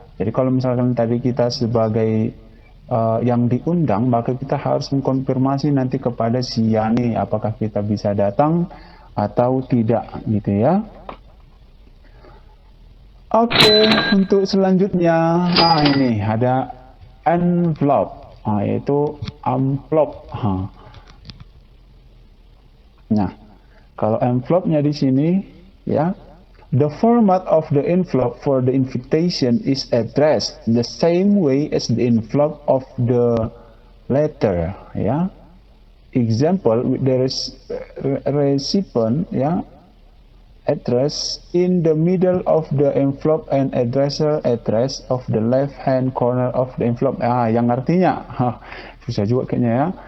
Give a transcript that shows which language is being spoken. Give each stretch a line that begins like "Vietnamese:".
Indonesian: Jadi kalau misalkan tadi kita sebagai yang diundang, maka kita harus mengkonfirmasi nanti kepada si Yani apakah kita bisa datang atau tidak gitu ya. Oke, untuk selanjutnya ini ada envelope, yaitu amplop. Nah, kalau envelope-nya di sini ya,
English: the format of the envelope for the invitation is addressed the same way as the envelope of the letter ya. example with the recipient ya address in the middle of the envelope and addressor address of the left hand corner of the envelope.
Indonesian: Yang artinya susah juga kayaknya ya.